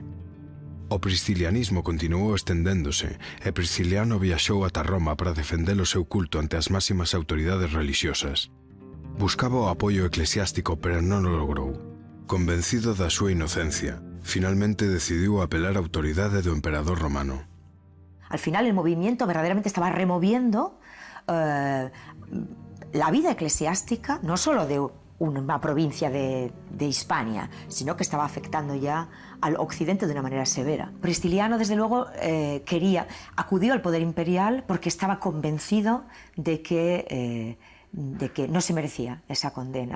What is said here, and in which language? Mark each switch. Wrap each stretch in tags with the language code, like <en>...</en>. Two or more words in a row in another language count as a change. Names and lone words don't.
<gl>O pristilianismo continuou estendéndose e Pristiliano viaxou ata Roma para defender o seu culto ante as máximas autoridades religiosas. Buscaba o apoio eclesiástico, pero non o logrou. Convencido da súa inocencia, finalmente decidiu apelar á autoridade do emperador romano.</gl> <es>Al final el movimiento verdaderamente estaba removiendo la vida eclesiástica, no solo de una provincia de Hispania, sino que estaba afectando ya al occidente de una manera severa. Pristiliano, desde luego, acudió al poder imperial porque estaba convencido de que no se merecía esa condena.</es>